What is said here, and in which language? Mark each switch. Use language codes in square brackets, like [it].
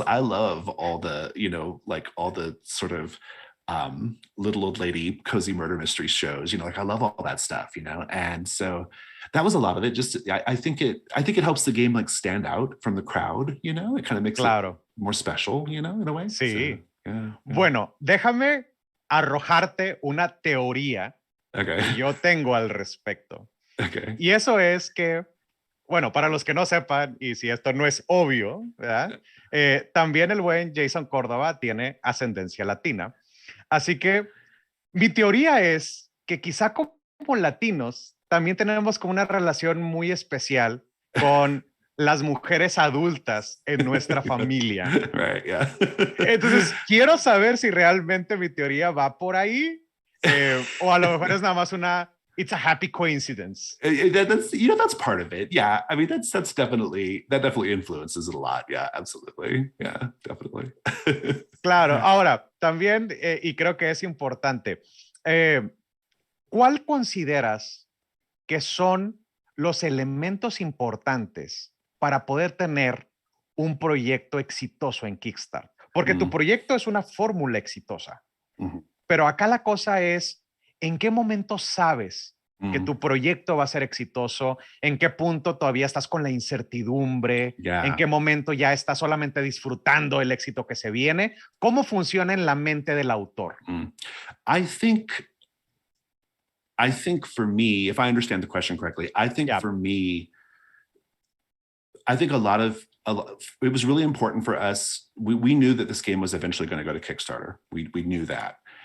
[en] I love all the, you know, like all the sort of little old lady cozy murder mystery shows, you know, like I love all that stuff, you know. And so that was a lot of it. Just I think it helps the game like stand out from the crowd, you know. It kind of makes it more special, you know, in a way. [es] Sí. [en] So, yeah. [es] Bueno, déjame arrojarte una teoría que yo tengo al respecto. [en] Okay. [es] Y eso es que, bueno, para los que no sepan, y si esto no es obvio, ¿verdad? También el buen Jason Córdova tiene ascendencia latina. Así que mi teoría es que quizá como latinos también tenemos como una relación muy especial con las mujeres adultas en nuestra familia. [en] Right, yeah. [es] Entonces, quiero saber si realmente mi teoría va por ahí, o a lo mejor es nada más [en] it's a happy coincidence. That's part of it. Yeah, I mean, that definitely influences it a lot. Yeah, absolutely. Yeah, definitely. [es] Claro. Ahora, también, y creo que es importante, ¿cuál consideras que son los elementos importantes para poder tener un proyecto exitoso en Kickstarter? Porque tu proyecto es una fórmula exitosa. Pero acá la cosa es, ¿en qué momento sabes que tu proyecto va a ser exitoso? ¿En qué punto todavía estás con la incertidumbre? ¿En qué momento ya estás solamente disfrutando el éxito que se viene? ¿Cómo funciona en la mente del autor? [en] I think for me, if I understand the question correctly, I think for me, I think it was really important for us. We knew that this game was eventually going to go to Kickstarter. We knew that.